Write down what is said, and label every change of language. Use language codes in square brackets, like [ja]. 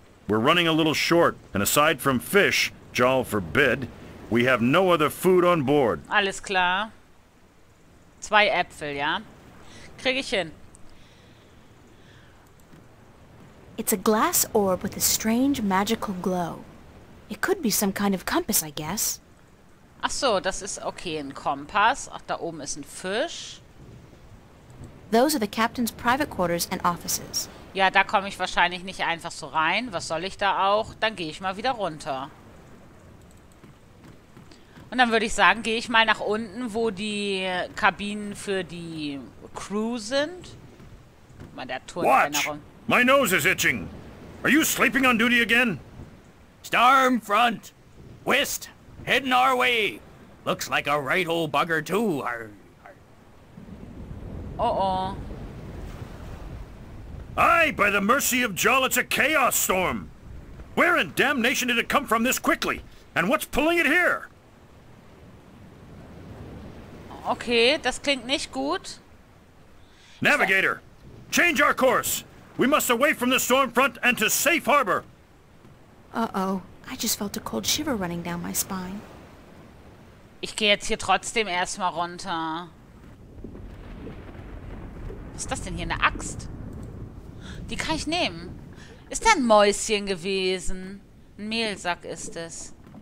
[en] We're running a little short, and aside from fish, Jal forbid, we have no other food on board. [de] Alles klar. 2 Äpfel, ja? Krieg ich hin. [en] It's a glass orb with a strange magical glow. It could be some kind of compass, I guess. [de] Ach so, das ist okay, ein Kompass. Ach, da oben ist ein Fisch. [en] Those are the captain's private quarters and offices. [de] Ja, da komme ich wahrscheinlich nicht einfach so rein. Was soll ich da auch? Dann gehe ich mal wieder runter. Und dann würde ich sagen, gehe ich mal nach unten, wo die Kabinen für die Crew sind. Mal der Turm [en] Watch! My nose is itching. Are you sleeping on duty again? Storm front. West. Heading our way. Looks like a right old bugger too. Oh oh. Aye, by the mercy of Jal, it's a chaos storm. Where in damnation did it come from this quickly? And what's pulling it here? [de] Okay, das klingt nicht gut. [en] Navigator, change our course. We must away from the storm front and to safe harbor. Uh-oh. I just felt a cold shiver running down my spine. [de] Ich gehe jetzt hier trotzdem erstmal runter. Was ist das denn hier? Eine Axt? Die kann ich nehmen. Ist da ein Mäuschen gewesen? Ein Mehlsack ist es.